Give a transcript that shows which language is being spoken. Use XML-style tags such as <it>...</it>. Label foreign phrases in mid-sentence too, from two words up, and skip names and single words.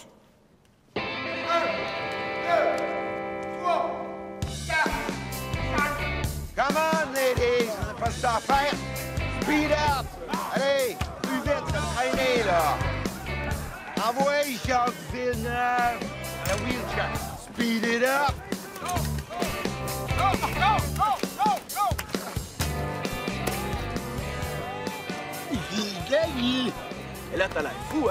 <fr>1, 2, 3, 4, 5.</fr> <en>Come on, ladies,</en> <fr>on n'a pas ce temps à faire.</fr> <en>Speed up!</en> <fr>Allez, plus vite, ça me traîner, là. Envoyez Jacques Villeneuve à la wheelchair.</fr> <en>Speed it up! Go, go, go, go, go!</en> <fr>Il gagne! Et là, t'as l'air fou, hein?</fr>